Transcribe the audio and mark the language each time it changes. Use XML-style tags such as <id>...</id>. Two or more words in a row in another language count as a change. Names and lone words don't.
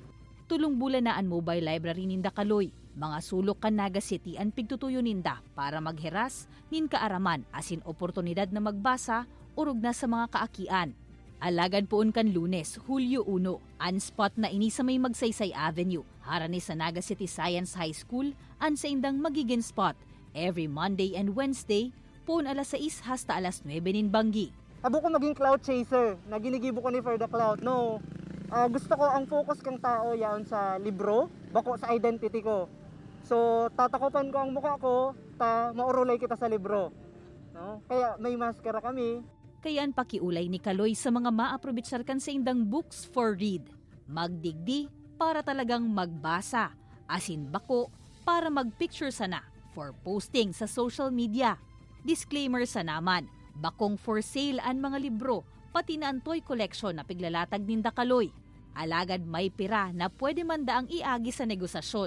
<bik>Tulong bulan na ang mobile library ninda Kaloy, mga sulok kan Naga City ang pigtutuyo ninda para magheras nin kaaraman asin oportunidad na magbasa urog na sa mga kaakian. Alagad poon kan Lunes, Hulyo 1, ang spot na ini sa may Magsaysay Avenue, harani sa Naga City Science High School, ang sa indang magiging spot,</bik> <en>every Monday and Wednesday,</en> <bik>poon alas 6 hasta alas 9 nin Banggi. Abo ko maging</bik> <en>cloud chaser,</en> <bik>na ginigibo ko ni For the Cloud. No, gusto ko ang focus kang tao yaon sa libro, bako sa identity ko. So, tatakopan ko ang mukha ko, maurulay kita sa libro. No? Kaya may maskara kami. Kaya ang pakiulay ni Kaloy sa mga maaprobitsarkan sa indang</bik> <en>books for read.</en> <bik>Magdigdi para talagang magbasa, asin bako para magpicture sana</bik> <en>for posting</en> <bik>sa</bik> <en>social media.</en> <bik>Disclaimer sa naman, bakong</bik> <en>for sale</en> <bik>ang mga libro, pati na ang</bik> <en>toy collection</en> <bik>na piglalatag ninda Kaloy. Alagad may pira na pwede man daang iagi sa negosasyon.</bik>